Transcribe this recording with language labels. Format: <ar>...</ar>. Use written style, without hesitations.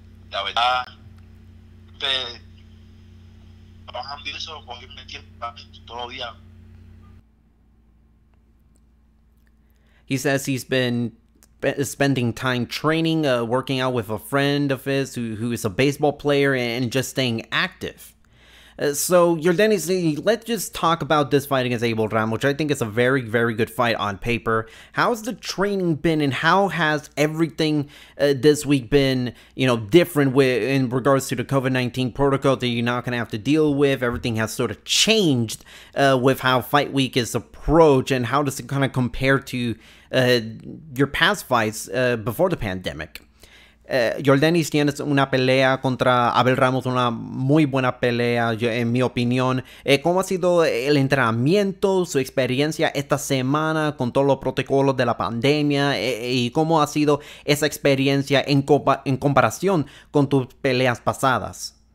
<es>La verdad, trabajando y eso, cogiendo el tiempo todos los días.</es> <en>He says he's been spending time training, working out with a friend of his who is a baseball player and just staying active. So, Yordenis, let's just talk about this fight against Abel Ramos, which I think is a very, very good fight on paper. How's the training been, and how has everything this week been, different in regards to the COVID-19 protocol that you're not going to have to deal with? Everything has sort of changed with how Fight Week is approached, and how does it kind of compare to your past fights before the pandemic?</en> <es>Yordenis, tienes una pelea contra Abel Ramos, una muy buena pelea, en mi opinión. ¿Cómo ha sido el entrenamiento, su experiencia esta semana con todos los protocolos de la pandemia? ¿Y cómo ha sido esa experiencia en comparación con tus peleas pasadas?</es>